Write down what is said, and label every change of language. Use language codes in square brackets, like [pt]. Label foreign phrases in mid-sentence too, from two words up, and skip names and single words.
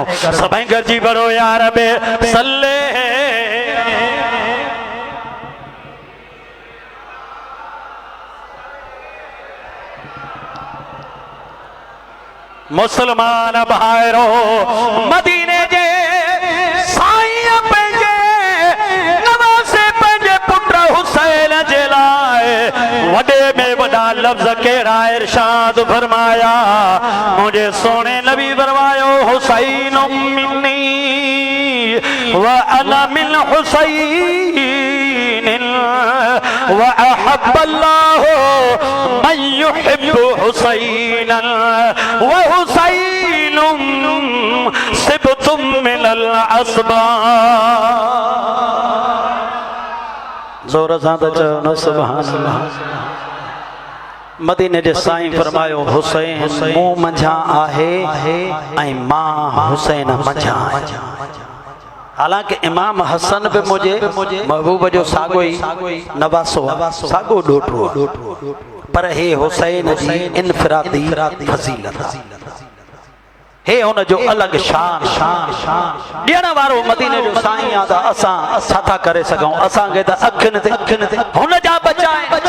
[sd] सभई गॾिजी पढ़ो यार बे सल्ले मुसलमान भाइरो मदीने जे साईं पंहिंजे नवासे पंहिंजे पुट हुसैन जे लाइ वॾे में वॾा लफ्ज़ कहिड़ा इरशाद फरमाया मुझे सोने नबी फरमायो [ar] حسين مني وأنا من حسين وأحب الله من يحب حسينا حسين سبط من الأسباط. [sd] ज़ोर सां त चयो न [ar] سبحان الله. [sd] मदीने जे साईं फरमायो हुसैन मूं मंझां आहे ऐं मां हुसैन मंझां आहियां। हालांकि इमाम हसन बि मुझे महबूब जो साॻो ई नवासो साॻो ॾोटो पर हे हुसैन जी इनफरादी फज़ीलत हे हुन जो अलग शान ॾियण वारो मदीने जो साईं आ त असां छा था करे सघूं असांखे त अखियुनि ते हुन जा बचाए